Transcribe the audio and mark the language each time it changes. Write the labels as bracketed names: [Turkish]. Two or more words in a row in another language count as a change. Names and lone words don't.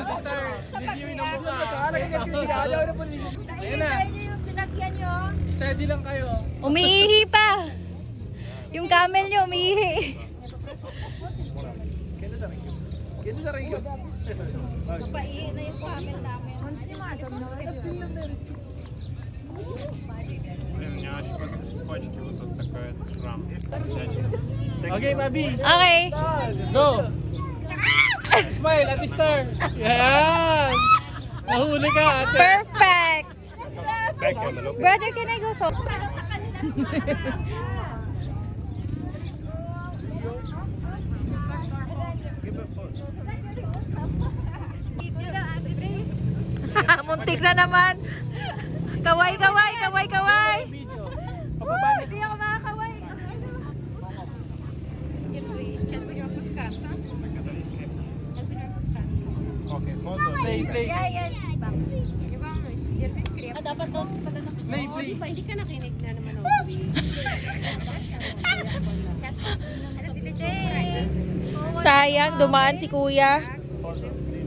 [Filipino] Reviewin ang mukha. Ayan na. Yung sinakyan nyo. Steady lang kayo. Umiihi pa. Yung camel nyo umiihi. Napaihi na yung camel namin. [Russian] Блин, у меня аж после цепочки вот тут такой этот шрам. [English] Okay, Mabi. Okay. Go. Smile at the star. [Filipino] Yan. Nahuli ka, ate. [English] Perfect. Back on the look. Brother, can I go so? [Filipino] Muntik na naman. Kaway, kaway, kaway, kaway. Hindi ako makakaway. [Russian] Сейчас будем опускаться. Окей, фото. [English] Play, play. [Russian] Не волнуйся, держись крепко. [Filipino] Dapat doon pala na. [English] Play, play. [Filipino] Hindi ka nakinig na naman ako. Sayang, dumaan si kuya.